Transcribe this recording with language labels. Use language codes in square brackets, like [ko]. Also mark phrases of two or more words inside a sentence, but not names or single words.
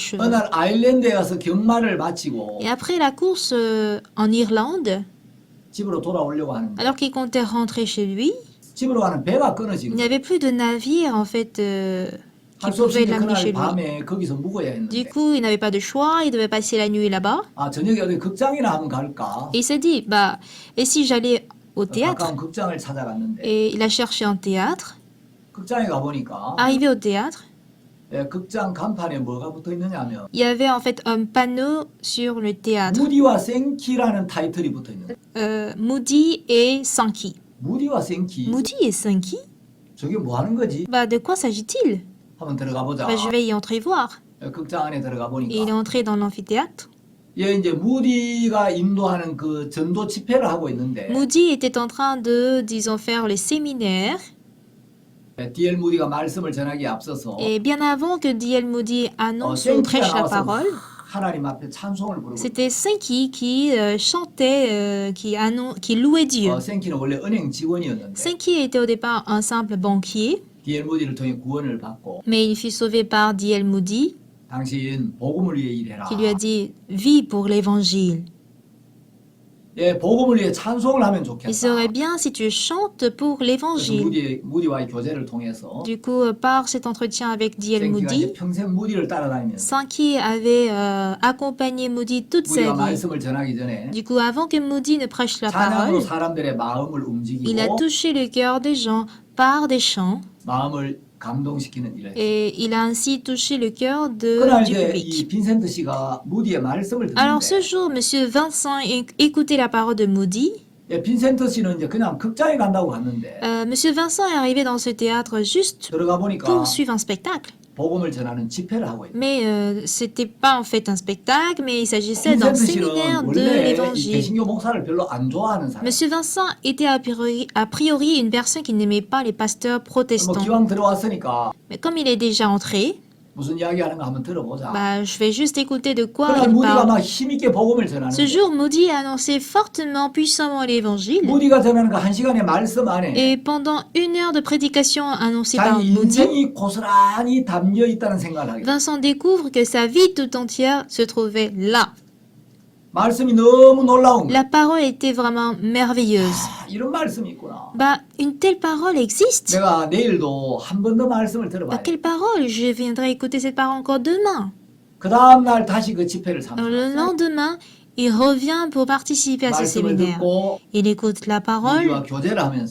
[ko] 어느 [fr] chevaux. [ko] 날 아일랜드에 가서 경마를 마치고 [fr] Et après la course en Irlande, [ko] 집으로 돌아오려고 하는데 [fr] alors qu'il comptait rentrer chez lui, [ko] 집으로 가는 배가 끊어진 [fr] il n'y [ko] 거예요. [fr] avait plus de navire en fait qui [ko] 할 수 없이 [fr] pouvait l'amener chez [ko] 그날 [fr] lui. [ko] 밤에 거기서 묵어야 [fr] Du [ko] 했는데 [fr] coup, il n'avait pas de choix, il devait passer la nuit là-bas. [ko] 저녁에 어디 극장이나 한번 갈까? [fr] Et il s'est dit, bah, et si j'allais au théâtre? [ko] 가까운 극장을 찾아갔는데 [fr] Et il a cherché un théâtre. [ko] 극장에 가보니까 [fr] Arrivé au théâtre, [ko] 극장 간판에 뭐가 붙어 있느냐면 [fr] il y avait en fait un panneau sur le théâtre. [ko] 무디와 생키라는 타이틀이 붙어 있는 거예요. [fr] Moody et Sankey. [ko] 무디와 생키 [fr] Moody et Sankey? [ko] 저게 뭐 하는 거지? [fr] Bah, de quoi s'agit-il? [ko] 한번 들어가 보자. [fr] Bah, je vais y entrer voir. [ko] 극장 안에 들어가 [fr] Et il est [ko] 보니까 [fr] entré dans l'amphithéâtre. [ko] 이제 무디가 인도하는 그 전도 집회를 하고 있는데 [fr] Moody était en train de, disons, faire le séminaire. [ko] D.L. 무디가 말씀을 전하기에 앞서서 [fr] Et bien avant que D.L. Moody annonce ou [ko] 생키가 [fr] prêche la [ko] 나와서 [fr] parole, [ko] 하나님 앞에 찬송을 부르고 [fr] c'était Sankey qui chantait, qui louait Dieu. [ko] 생키는 원래 은행 직원이었는데 [fr] Sankey était au départ un simple banquier, [ko] D.L. 무디를 통해 구원을 받고 [fr] mais il fut sauvé par D.L. Moody, [ko] 당신 복음을 위해 일해라. [fr] qui lui a dit « Vis pour l'évangile ». [ko] 복음을 위해 찬송을 하면 [fr] Il [ko] 좋겠다. [fr] serait bien si tu chantes pour [ko] 그래서 [fr] l'évangile. [ko] 무디와의 교제를 통해서 [fr] Du coup, par cet entretien avec D.L. [ko] 생키가 이제 [fr] Moody, [ko] 평생 무디를 따라다니면서 [fr] Sankey avait accompagné Moody toute sa [ko] 무디가 [fr] vie. [ko] 말씀을 전하기 전에 [fr] Du coup, avant que Moody ne prêche la [ko] 찬양으로 [fr] parole, [ko] 사람들의 마음을 [fr] il a [ko] 움직이고 [fr] touché le cœur des gens par des chants [ko] 마음을 감동시키는 일을 했어요. [fr] et il a ainsi touché le cœur [ko] 그날 [fr] du [ko] 이제 [fr] public. [ko] 이 빈센트 씨가 무디의 말씀을 [fr] Alors ce [ko] 듣는데 [fr] jour, Monsieur Vincent écoutait la parole de Moody. [ko] 빈센트 씨는 이제 그냥 극장에 간다고 갔는데 [fr] Monsieur Vincent est arrivé dans ce théâtre juste [ko] 들어가 보니까 [fr] pour suivre un spectacle. [ko] 복음을 전하는 집회를 하고 있어요. [fr] Mais c'était pas en fait un spectacle, mais il s'agissait d'un [ko] 빈센트 [fr] séminaire [ko] 씨는 [fr] de [ko] 원래 이 [fr] l'évangile. [ko] 개신교 목사를 별로 안 좋아하는 사람. [fr] Monsieur Vincent était a priori une personne qui n'aimait pas les pasteurs [ko] 뭐 [fr] protestants. [ko] 기왕 들어왔으니까 [fr] Mais comme il est déjà entré, [ko] 무슨 이야기하는가 한번 들어보자. [fr] bah, je vais juste écouter de quoi [ko] 그날 [fr] il [ko] 무디가 [fr] parle. [ko] 막 힘있게 복음을 [fr] Ce [ko] 전하는데 [fr] jour, Moody a annoncé fortement, puissamment l'évangile. [ko] 무디가 전하는 그 한 시간의 말씀 안에 [fr] Et pendant 1 heure de prédication annoncée par [ko] 자기 [fr] Moody, [ko] 인생이 고스란히 담겨 있다는 생각을 하게 돼요. [fr] Vincent découvre que sa vie tout entière se trouvait là. [ko] 말씀이 너무 놀라운 거예요. [fr] La parole était vraiment merveilleuse. [ko] 이런 말씀이 있구나. [fr] Bah, une telle parole existe. [ko] 내가 내일도 한 번 더 말씀을 [fr] Bah, [ko] 들어봐야 돼. [fr] quelle parole? Je viendrai écouter cette parole encore demain. [ko] 그 다음 날 다시 그 집회를 [fr] Alors, le [ko] 참석해요. [fr] lendemain, il revient pour participer à ce [ko] 말씀을 [fr] séminaire. [ko] 듣고 [fr] Il écoute la parole [ko] 무디와 교제를 하면서